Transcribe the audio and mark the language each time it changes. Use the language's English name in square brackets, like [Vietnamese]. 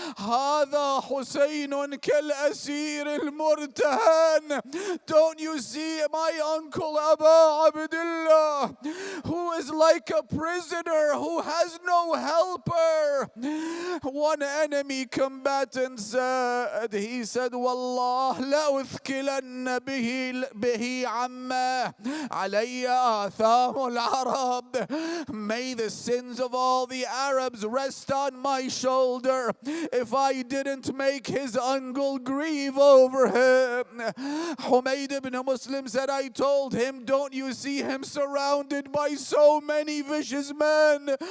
[Arabic] هذا حسين كالأسير المرتهن. [English] Don't you see my uncle Abu Abdullah, who is like a prisoner who has no helper? One enemy combatant said, he said, [Arabic] والله لأثكلن به عما علي آثام العرب. [English] May the sins of all the Arabs rest on my shoulder if I didn't make his uncle grieve over him. Humayd ibn Muslim said, I told him, don't you see him surrounded by so many vicious men?